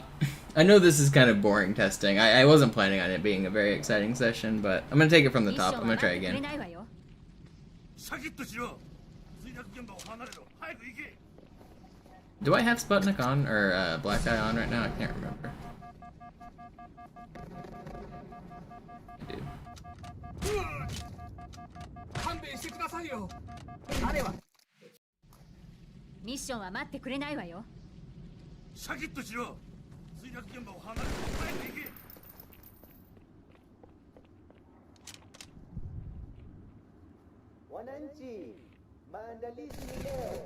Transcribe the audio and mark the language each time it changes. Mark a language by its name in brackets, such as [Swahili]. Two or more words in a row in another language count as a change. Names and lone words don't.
[English] I know this is kind of boring testing. I wasn't planning on it being a very exciting session, but I'm gonna take it from the top. I'm gonna try again. Do I have Sputnik on, or Black Eye on right now? I can't remember. I do. [Japanese] 勘弁してくださいよ。あれはミッションは待ってくれないわよ。シャキッとしろ。墜落現場を離れて早く行け。 [Swahili] Wananchi, maandalizi ni leo.